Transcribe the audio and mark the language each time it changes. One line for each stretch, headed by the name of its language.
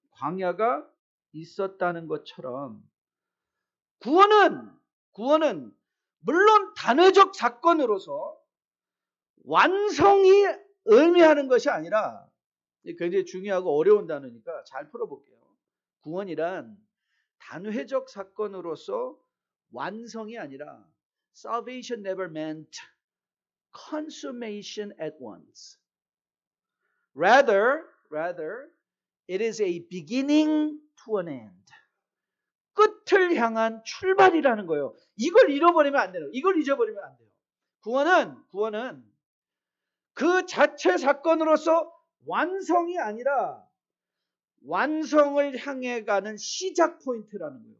Korean: 광야가 있었다는 것처럼 구원은 물론 단회적 사건으로서 완성이 의미하는 것이 아니라 굉장히 중요하고 어려운 단어니까 잘 풀어볼게요. 구원이란 단회적 사건으로서 완성이 아니라
English: salvation never meant consummation at once. Rather, it is a beginning to an end.
Korean: 끝을 향한 출발이라는 거예요. 이걸 잃어버리면 안 돼요. 이걸 잊어버리면 안 돼요. 구원은 그 자체 사건으로서 완성이 아니라 완성을 향해 가는 시작 포인트라는 거예요.